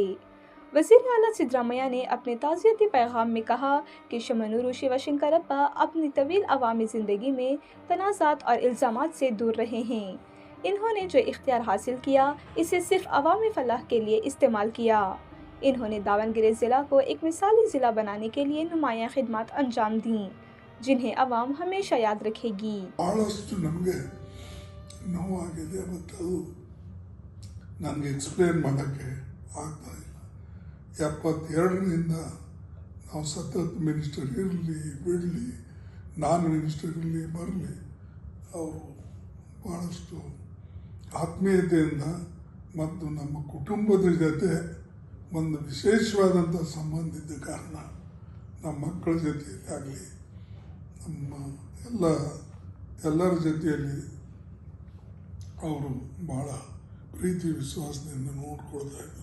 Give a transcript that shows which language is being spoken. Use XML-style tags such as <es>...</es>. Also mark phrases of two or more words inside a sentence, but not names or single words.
<ur>وزیر اعلیٰ سدارامیا نے اپنے تعزیتی پیغام میں کہا کہ شمنور شیوشنکرپا اپنی طویل عوامی زندگی میں تنازعات اور الزامات سے دور رہے ہیں. انہوں نے جو اختیار حاصل کیا، اسے صرف عوامی فلاح کے لیے استعمال کیا. انہوں نے داونگیری ضلع کو ایک مثالی ضلع بنانے کے لیے نمایاں خدمت انجام دی، جنہیں عوام ہمیشہ یاد رکھے گی.</ur> <kn>ಎಪ್ಪತ್ತೆರಡರಿಂದ ನಾವು ಸತತ ಮಿನಿಸ್ಟರ್ ಇರಲಿ ಬಿಡಲಿ,</kn> <en>non minister</en> <kn>ಇರಲಿ ಬರಲಿ, ಅವರು ಭಾಳಷ್ಟು ಆತ್ಮೀಯತೆಯಿಂದ ಮತ್ತು ನಮ್ಮ ಕುಟುಂಬದ ಜೊತೆ ಒಂದು ವಿಶೇಷವಾದಂಥ ಸಂಬಂಧ ಇದ್ದ ಕಾರಣ ನಮ್ಮ ಮಕ್ಕಳ ಜೊತೆಯಲ್ಲಿ ಆಗಲಿ, ನಮ್ಮ ಎಲ್ಲರ ಜೊತೆಯಲ್ಲಿ ಅವರು ಭಾಳ ಪ್ರೀತಿ ವಿಶ್ವಾಸದಿಂದ ನೋಡ್ಕೊಳ್ತಾ ಇದ್ದಾರೆ.</kn>